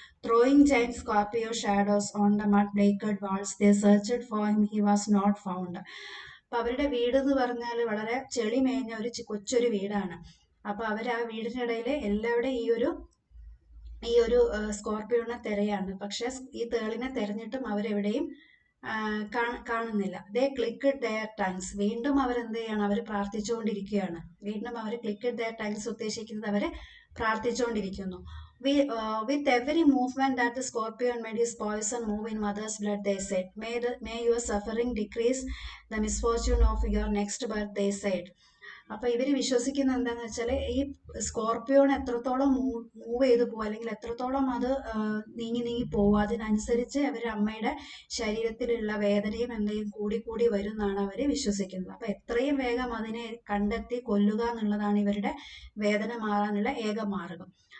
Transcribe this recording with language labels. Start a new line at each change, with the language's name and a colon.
English: Throwing giant scorpio shadows on the mud-baked walls, they searched for him, he was not found.
Malayalam: അപ്പൊ അവരുടെ വീട് എന്ന് പറഞ്ഞാൽ വളരെ ചെളി മേഞ്ഞ കൊച്ചൊരു വീടാണ്. അപ്പൊ അവർ ആ വീടിനിടയിൽ എല്ലാവരുടെയും ഈ ഒരു സ്കോർപ്പിയോനെ തിരയാണ്. പക്ഷെ ഈ തേളിനെ തെരഞ്ഞിട്ടും അവരെവിടെയും കാണുന്നില്ല.
English: They clicked their tongues.
Malayalam: വീണ്ടും അവരെന്ത് ചെയ്യണം, അവർ പ്രാർത്ഥിച്ചുകൊണ്ടിരിക്കുകയാണ്. വീണ്ടും അവർ
English: clicked their tongues
Malayalam: ഉദ്ദേശിക്കുന്നത് അവർ പ്രാർത്ഥിച്ചുകൊണ്ടിരിക്കുന്നു.
English: With every movement that the scorpion made his poison move in mother's blood, they said. May your suffering decrease the misfortune of your next birth, they said.
Malayalam: അപ്പൊ ഇവര് വിശ്വസിക്കുന്ന എന്താന്ന് വെച്ചാൽ ഈ സ്കോർപ്പിയോൺ എത്രത്തോളം move ചെയ്തു പോകും അല്ലെങ്കിൽ എത്രത്തോളം അത് നീങ്ങി നീങ്ങി പോകും അതിനനുസരിച്ച് അവരുടെ അമ്മയുടെ ശരീരത്തിലുള്ള വേദനയും എന്തെങ്കിലും കൂടി കൂടി വരും എന്നാണ് അവര് വിശ്വസിക്കുന്നത്. അപ്പൊ എത്രയും വേഗം അതിനെ കണ്ടെത്തി കൊല്ലുക എന്നുള്ളതാണ് ഇവരുടെ വേദന മാറാനുള്ള ഏക മാർഗം.